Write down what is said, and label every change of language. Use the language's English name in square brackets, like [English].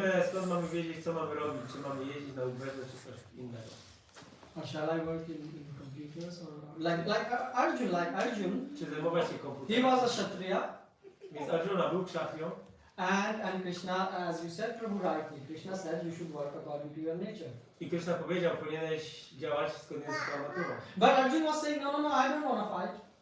[Polish] Skąd mamy wiedzieć, co mamy robić? Czy mamy jeździć na Uberze, czy coś innego? [English] Or shall I work in computers or like Arjun? [Polish] Czy zajmować się [English] He [Polish] komputerem? [English] was a Kshatriya, [Polish] Więc Arjuna był kshatrią [English] and Krishna, as you said, Prabhu rightly, Krishna said you should work according to your nature. [Polish] i Krishna powiedział, powinieneś działać zgodnie z swoją naturą. [English] But Arjun was saying, no, I don't want to fight.